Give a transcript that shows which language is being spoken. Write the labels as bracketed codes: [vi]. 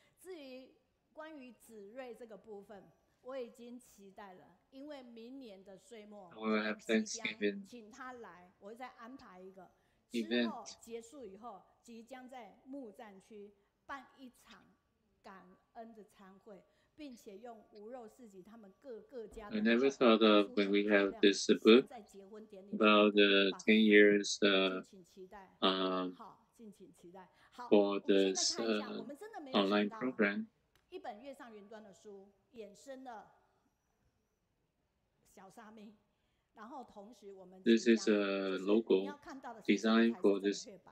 [zh] 至于关于子睿这个部分，我已经期待了，因为明年的岁末，请他来，我会再安排一个。之后结束以后，即将在木栈区办一场感恩的餐会，并且用无肉市集他们各家的。 [en] I never thought of when we have this book about the 10 years for this online program. [zh] 一本月上云端的书，衍生了小沙弥，然后同时我们 [en] This is a logo designed for this